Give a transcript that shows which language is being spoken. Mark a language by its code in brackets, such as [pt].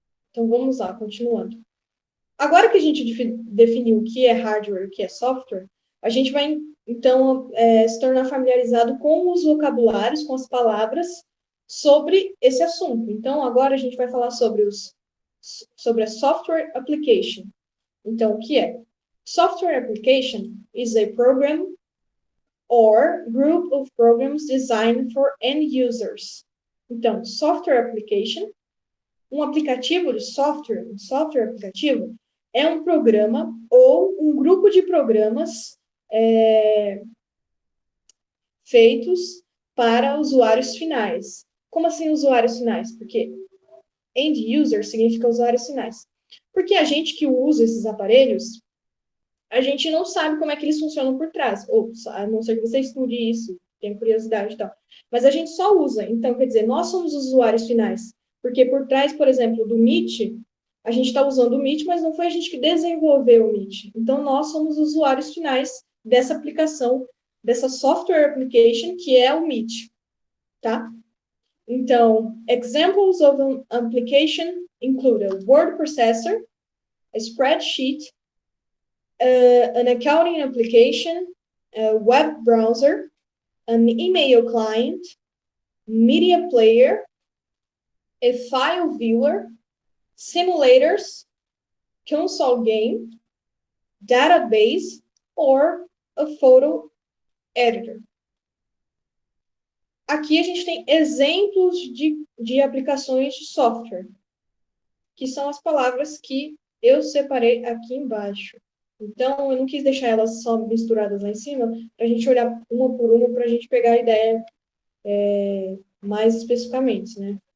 [pt] Então, vamos lá, continuando. Agora que a gente definiu o que é hardware e o que é software, a gente vai, então, se tornar familiarizado com os vocabulários, com as palavras sobre esse assunto. Então, agora a gente vai falar sobre a software application. Então, o que é? [en] Software application is a program or group of programs designed for end users. [pt] Então, software application, um aplicativo de software, um software aplicativo, é um programa ou um grupo de programas feitos para usuários finais. Como assim usuários finais? Porque end user significa usuários finais. Porque a gente que usa esses aparelhos, a gente não sabe como é que eles funcionam por trás. Ou, a não ser que você estude isso, tenha curiosidade e tal. Mas a gente só usa. Então, quer dizer, nós somos os usuários finais. Porque por trás, por exemplo, do Meet, a gente está usando o Meet, mas não foi a gente que desenvolveu o Meet. Então, nós somos os usuários finais dessa aplicação, dessa software application, que é o Meet, tá? [en] Então, examples of an application include a word processor, a spreadsheet, an accounting application, a web browser, an email client, media player, a file viewer, simulators, console game, database, or a photo editor. [pt] Aqui a gente tem exemplos de aplicações de software, que são as palavras que eu separei aqui embaixo. Então, eu não quis deixar elas só misturadas lá em cima, para a gente olhar uma por uma, para a gente pegar a ideia mais especificamente, né?